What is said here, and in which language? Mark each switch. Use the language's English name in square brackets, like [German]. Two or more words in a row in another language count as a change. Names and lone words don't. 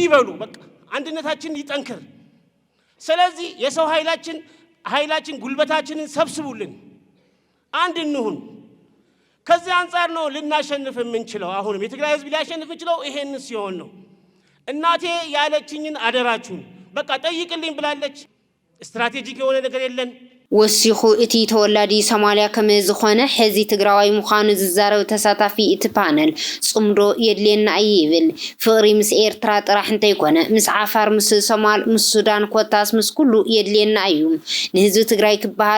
[Amharic] በሉ በቃ አንድነታችን ይጠንክር ስለዚህ የሰው ኃይላችን ጉልበታችንን ሰብስቡልን አንድ እንሁን ከዚህ አንፃር ነው ልናሸንፍ የምንችለው አሁንም የትግራይ ህዝብ ሊያሸንፍ የሚችለው ይሄን ሲሆን ነው እናቴ ያለችኝን አደራችሁን በቃ ጠይቅልኝ ብላለች ስትራቴጂክ የሆነ ነገር የለን [Tigrinya] ወሲኹ እቲ ተወላዲ ሶማልያ ከም ዝኾነ ሕዚ ትግራዋይ ምዃኑ ዝዛረብ ተሳታፊ እቲ ፓነል ጽምዶ የድልየና ይብል ፍቕሪ ምስ ኤርትራ ጥራሕ እንተይኮነ ምስ ዓፋር ምስ ሶማል ምስ ሱዳን ኮታስ ምስ ኩሉ የድልየና እዩ ንህዝቢ ትግራይ ክበሃል